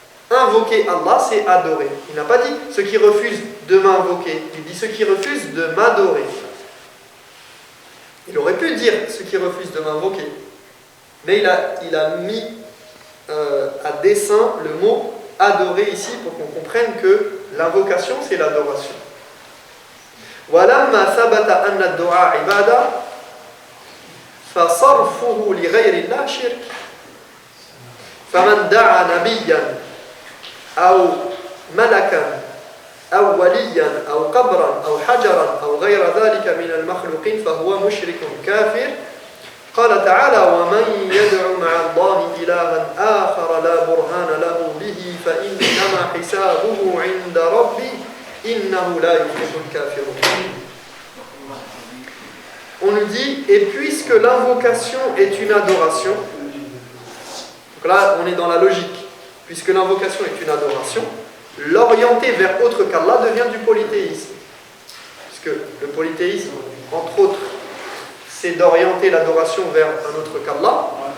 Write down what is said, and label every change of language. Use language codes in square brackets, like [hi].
[fr] Invoquer Allah, c'est adorer. Il n'a pas dit ceux qui refusent de m'invoquer, il dit ceux qui refusent de m'adorer. Il aurait pu dire ceux qui refusent de m'invoquer, mais il a mis à dessein le mot adorer ici pour qu'on comprenne que l'invocation, c'est l'adoration. [ar] وَلَمَّا ثَبَتَ أَنَّ الدُّعَاء عِبَادَةٌ فَصَرْفُهُ لِغَيْرِ اللَّهِ شِرْكٌ فَمَنْ دَعَا نَبِيًّا أو ملكا أو وليا أو قبرا أو حجرا أو غير ذلك من المخلوقين فهو مشرك كافر قال تعالى ومن يدع مع الله إلها آخر لا برهان له به فإنما حسابه عند ربه إنه لا يفلح الكافرون. [fr] On nous dit, et puisque l'invocation est une adoration, donc là on est dans la logique, puisque l'invocation est une adoration, l'orienter vers autre qu'Allah devient du polythéisme. Puisque le polythéisme, entre autres, c'est d'orienter l'adoration vers un autre qu'Allah.